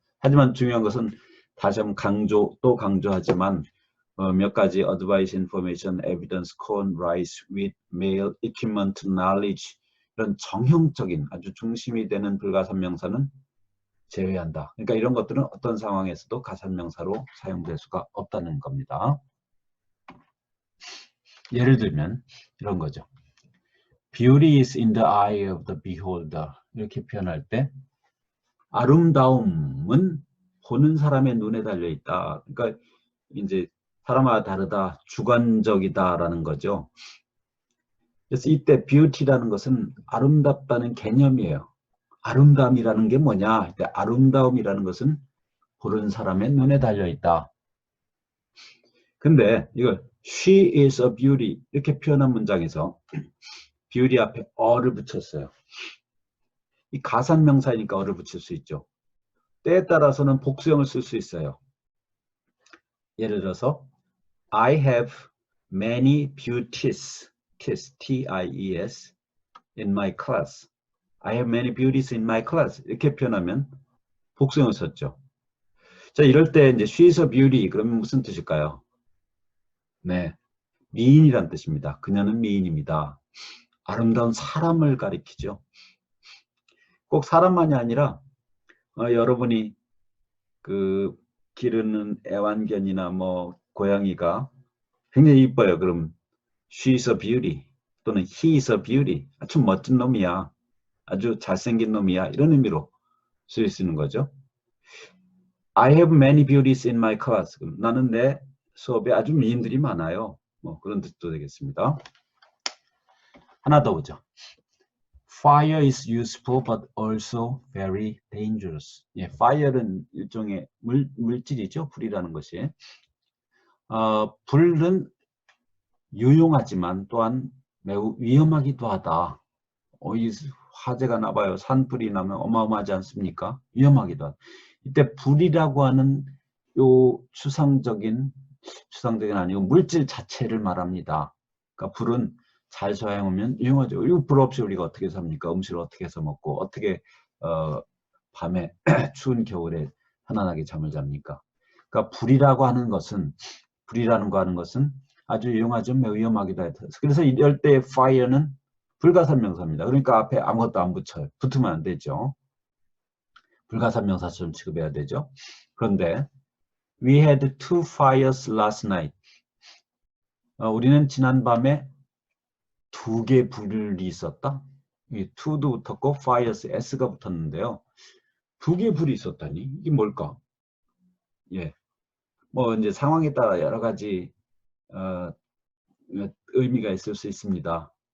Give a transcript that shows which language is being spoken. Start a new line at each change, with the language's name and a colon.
Korean: 하지만 중요한 것은 다시 한번 또 강조하지만 몇 가지 advice, information, evidence, corn, rice, wheat, mail, equipment, knowledge 이런 정형적인 아주 중심이 되는 불가산명사는 제외한다. 그러니까 이런 것들은 어떤 상황에서도 가산명사로 사용될 수가 없다는 겁니다. 예를 들면 이런 거죠.
English: Beauty is in the eye of the beholder.
Korean: 이렇게 표현할 때 아름다움은 보는 사람의 눈에 달려 있다. 그러니까 이제 사람마다 다르다, 주관적이다라는 거죠. 그래서 이때 beauty라는 것은 아름답다는 개념이에요. 아름다움이라는 게 뭐냐? 아름다움이라는 것은 보는 사람의 눈에 달려 있다. 근데 이걸
English: she is a beauty
Korean: 이렇게 표현한 문장에서 beauty 앞에 어를 붙였어요. 이 가산명사니까 어를 붙일 수 있죠. 때에 따라서는 복수형을 쓸 수 있어요.
English: 예를 들어서 I have many beauties, T-I-E-S, in my class. I have many beauties in my class.
Korean: 이렇게 표현하면 복수형을 썼죠. 자, 이럴 때 이제
English: she is a beauty
Korean: 그러면 무슨 뜻일까요? 네, 미인이란 뜻입니다. 그녀는 미인입니다. 아름다운 사람을 가리키죠. 꼭 사람만이 아니라 여러분이 그 기르는 애완견이나 뭐 고양이가 굉장히 이뻐요. 그럼
English: she is a beauty
Korean: 또는
English: he is a beauty.
Korean: 아주 멋진 놈이야. 아주 잘생긴 놈이야. 이런 의미로 쓸 수 있는 거죠.
English: I have many beauties in my class.
Korean: 그럼 나는 내 수업에 아주 미인들이 많아요. 뭐 그런 뜻도 되겠습니다. 하나 더 보죠.
English: Fire is useful but also very dangerous.
Korean: 예, fire는 일종의 물질이죠. 불이라는 것이. 불은 유용하지만 또한 매우 위험하기도 하다. 이 화재가 나봐요. 산불이 나면 어마어마하지 않습니까? 위험하기도 하다. 이때 불이라고 하는 요 추상적인 아니고 물질 자체를 말합니다. 그러니까 불은 잘 사용하면 유용하죠. 이 불 없이 우리가 어떻게 삽니까? 음식을 어떻게 해서 먹고 어떻게 밤에 추운 겨울에 편안하게 잠을 잡니까? 그러니까 불이라는 거 하는 것은 아주 유용하죠. 매우 위험하기도 하다. 그래서 이럴 때 fire는 불가산명사입니다. 그러니까 앞에 아무것도 안 붙여요. 붙으면 안 되죠. 불가산명사처럼 취급해야 되죠. 그런데
English: We had 2 fires last night.
Korean: 우리는 지난밤에 2개 불이 있었다. 이 2도 붙었고 fires, s가 붙었는데요. 2개 불이 있었다니 이게 뭘까? 예, 뭐 이제 상황에 따라 여러 가지 의미가 있을 수 있습니다.